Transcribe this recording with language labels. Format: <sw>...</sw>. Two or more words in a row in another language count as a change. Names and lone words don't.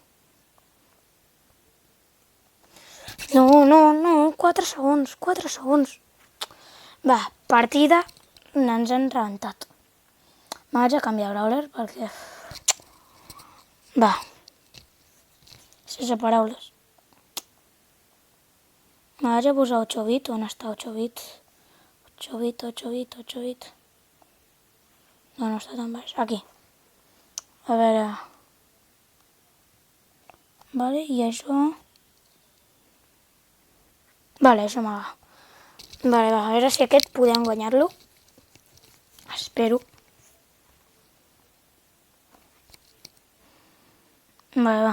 <ca>No, 4 segons. Va, partida, ens han rebentat. Me vaig a canviar Brawler perquè... Va. Sense paraules. Me vaig a posar 8 bit, on està 8 bit? 8 bit. No està tan baix. Aquí. A veure... Vale, i això... Vale, això m'agrada. Vale, va, a veure si aquest podem guanyar-lo. Espero. Vale, va.</ca>